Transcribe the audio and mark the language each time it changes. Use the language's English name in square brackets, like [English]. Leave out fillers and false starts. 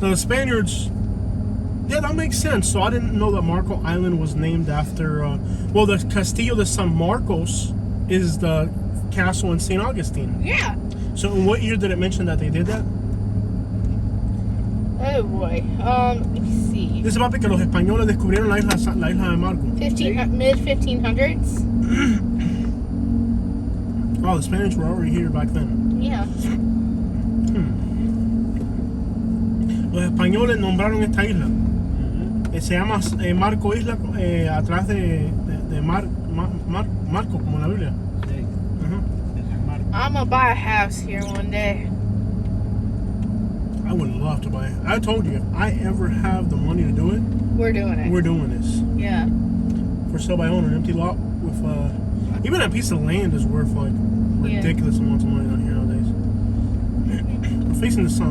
[English] So the Spaniards, yeah, that makes sense. So I didn't know that Marco Island was named after, well, the Castillo de San Marcos is the castle in St. Augustine. Yeah. So in what year did it mention that they did that? Oh boy. Let me see. [Spanish] Dice papi que los españoles descubrieron la isla de Marco. [English] Mid 1500s. Oh, the Spanish were already here back then. Yeah. [Spanish] Los españoles nombraron esta isla. Se llama Marco Isla, atrás de Marco, como la Biblia. Sí. [English] I'm gonna buy a house here one day. I would love to buy it. I told you, if I ever have the money to do it, We're doing it. we're doing this. Yeah. For sale by owner, an empty lot with, even a piece of land is worth like ridiculous amounts of money out here nowadays. We're facing the sun.